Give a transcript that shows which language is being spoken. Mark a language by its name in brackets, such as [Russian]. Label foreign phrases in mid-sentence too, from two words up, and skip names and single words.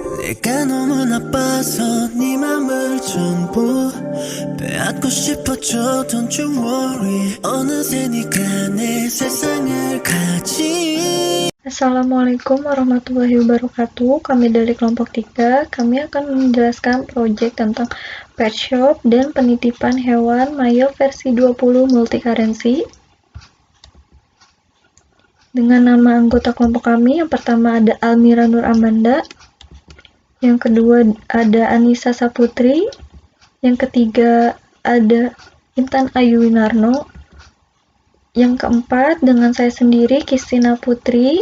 [Korean] 내가 너무 나빠서 네 맘을 전부 빼앗고 싶어져. [English] Don't you worry. [Korean] 어느새 네가 내 세상을 가지. [Arabic] السلام عليكم ورحمة الله وبركاته. [Indonesian] Kami dari kelompok 3, kami akan menjelaskan proyek tentang [English] pet shop [Indonesian] dan penitipan hewan Mayo versi 20 multi-currency. Dengan nama anggota kelompok kami, yang pertama ada Almira Nur Amanda, yang kedua ada Anissa Saputri, yang ketiga ada Intan Ayu Winarno, yang keempat dengan saya sendiri Kristina Putri.